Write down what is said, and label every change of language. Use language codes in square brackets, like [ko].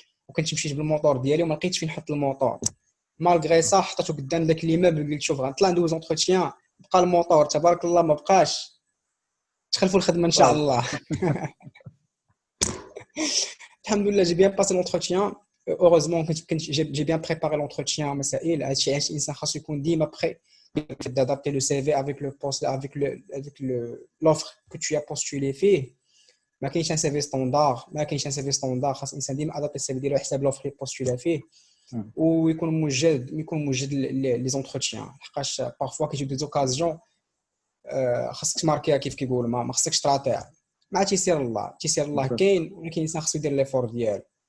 [ar] وكنت مشيت بالموطور ديالي وما لقيتش فين نحط الموطور. مالغري صح حطيته قدام داك ليمابل، قلت شوف غنطلع ندوز اونتروتيان، بقى الموطور تبارك الله ما بقاش، تخلفوا الخدمه ان شاء الله. الحمد لله جي بيان باسي لونتروتيان. heureusement كنت جي بيان بريباري لونتروتيان. مسائل هادشي علاش الانسان خاصو يكون ديما بري [fr] d'adapter le CV avec le poste, avec l'offre que tu as postulé فيه. [ar] ما كاينش ان سي في ستاندار، خاص الانسان ديما ادابتي السي في ديالو حساب لوفر اللي بوستولي فيه، ويكون موجد لي زونتروتيان. لحقاش بارفوا كيجيو دي زوكازيون خاصك تماركيها كيف كيقول، ما خاصكش تراطيها. مع تيسير الله كاين، ولكن الانسان خاصو يدير ليفور ديالو.